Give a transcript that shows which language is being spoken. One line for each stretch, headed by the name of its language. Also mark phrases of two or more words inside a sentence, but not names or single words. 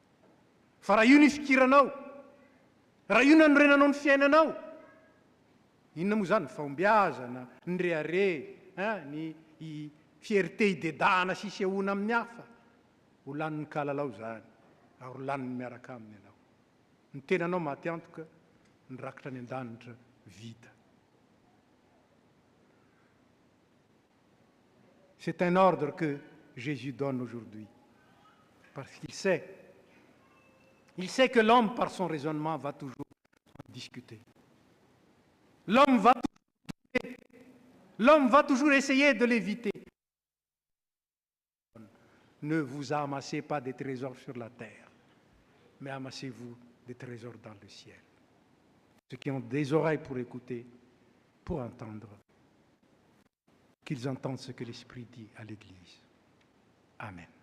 Malagasy: Fa raha io ny fikiranao, raha io ny anorenanao ny fiainanao, inona moa zany ny fahombiazana, ny rehare, ny fierté hidedahana sisy ahoana amin'ny hafa, ho lanin'ny kalalao zany, ary ho lanin'ny miaraka aminy ianao. Ny tenanao maty antoka, ny rakitra any an-danitra vita.
French: C'est un ordre que Jésus donne aujourd'hui. Parce qu'il sait que l'homme, par son raisonnement, va toujours en discuter. L'homme va toujours essayer de l'éviter. Ne vous amassez pas des trésors sur la terre, mais amassez-vous des trésors dans le ciel. Ceux qui ont des oreilles pour écouter, pour entendre, qu'ils entendent ce que l'Esprit dit à l'Église. Amen.